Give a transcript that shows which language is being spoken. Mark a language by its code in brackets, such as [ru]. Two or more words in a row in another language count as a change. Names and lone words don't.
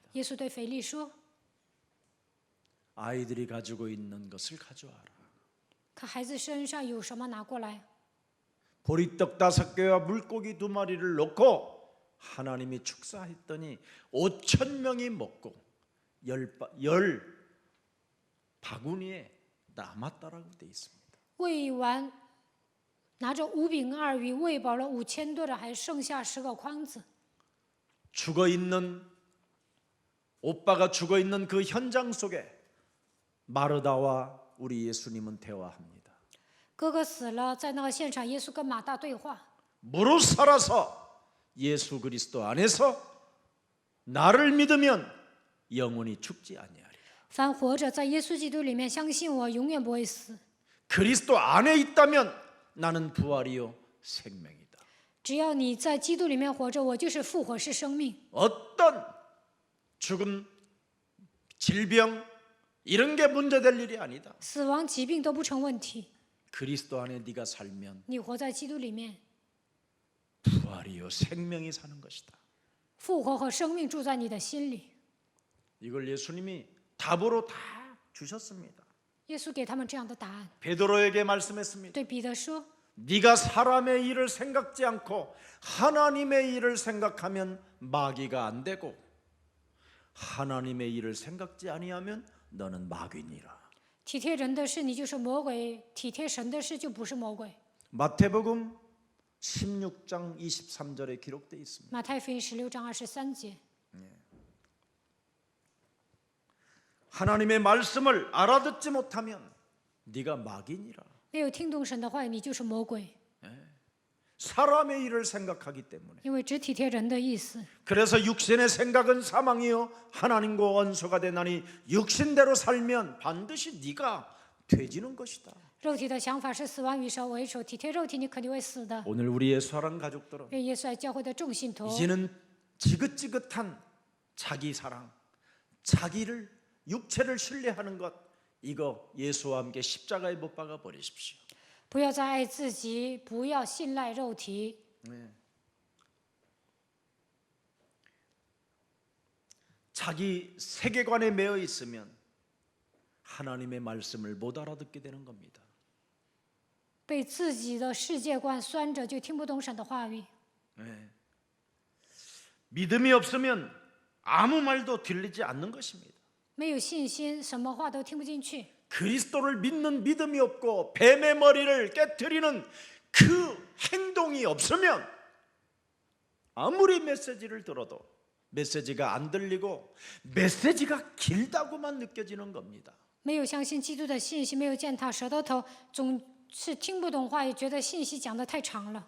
[zh] 耶稣对腓力说 [ko] 아이들이 가지고 있는 것을 가져와라. [zh] 看孩子身上有什么拿过来。 [ko] 보리떡 5개와 물고기 2마리를 놓고 하나님이 축사했더니 5,000명이 먹고 10 바구니에 남았다라고 돼 있습니다. [zh] 喂完，拿着5饼2鱼喂饱了5000多人，还剩下10个筐子。 [ko] 오빠가 죽어 있는 그 현장 속에 마르다와 우리 예수님은 대화합니다. [zh] 哥哥死了，在那个现场，耶稣跟马大对话。 [ko] 무릇 살아서 예수 그리스도 안에서 나를 믿으면 영원히 죽지 아니하리라. [zh] 凡活着在耶稣基督里面相信我，永远不会死。 [ko] 그리스도 안에 있다면 나는 부활이요 생명이다. [zh] 只要你在基督里面活着，我就是复活，是生命。 [ko] 어떤 죽음, 질병 이런 게 문제될 일이 아니다. [zh] 死亡、疾病都不成问题。 [ko] 그리스도 안에 네가 살면 [zh] 你活在基督里面， [ko] 부활이요 생명이 사는 것이다. [zh] 复活和生命住在你的心里。 [ko] 이걸 예수님이 답으로 다 주셨습니다. [zh] 耶稣给他们这样的答案， [ko] 베드로에게 말씀했습니다. [zh] 对彼得说： [ko] 네가 사람의 일을 생각지 않고 하나님의 일을 생각하면 마귀가 안 되고 하나님의 일을 생각지 아니하면 너는 마귀니라. [zh] 体贴人的事，你就是魔鬼；体贴神的事，就不是魔鬼。 [ko] 마태복음 16장 23절에 기록되어 있습니다. [zh] 马太福音16章23节。 [ko] 하나님의 말씀을 알아듣지 못하면 네가 마귀니라. [zh] 没有听懂神的话语，你就是魔鬼， [ko] 사람의 일을 생각하기 때문에. [zh] 因为只体贴人的意思。 [ko] 그래서 육신의 생각은 사망이요 하나님과 원수가 되나니 육신대로 살면 반드시 네가 되지는 것이다. [zh] 肉体的想法是死亡与神为首，体贴肉体，你肯定会死的。 [ko] 오늘 우리의 사랑 가족들은 [zh] 愿耶稣爱教会的众信徒， [ko] 이제는 지긋지긋한 자기 사랑, 자기를 육체를 신뢰하는 것 이거 예수와 함께 십자가에 못 박아 버리십시오. [zh] 不要再爱自己，不要信赖肉体。 [ko] 자기 세계관에 매여 있으면 하나님의 말씀을 못 알아듣게 되는 겁니다. [zh] 被自己的世界观拴着，就听不懂神的话语。 [ko] 믿음이 없으면 아무 말도 들리지 않는 것입니다. [zh] 没有信心，什么话都听不进去。 [ko] 그리스도를 믿는 믿음이 없고 뱀의 머리를 깨트리는 그 행동이 없으면 아무리 메시지를 들어도 메시지가 안 들리고 메시지가 길다고만 느껴지는 겁니다. [zh] 没有相信基督的信息，没有践踏舌头，总是听不懂话语，觉得信息讲得太长了。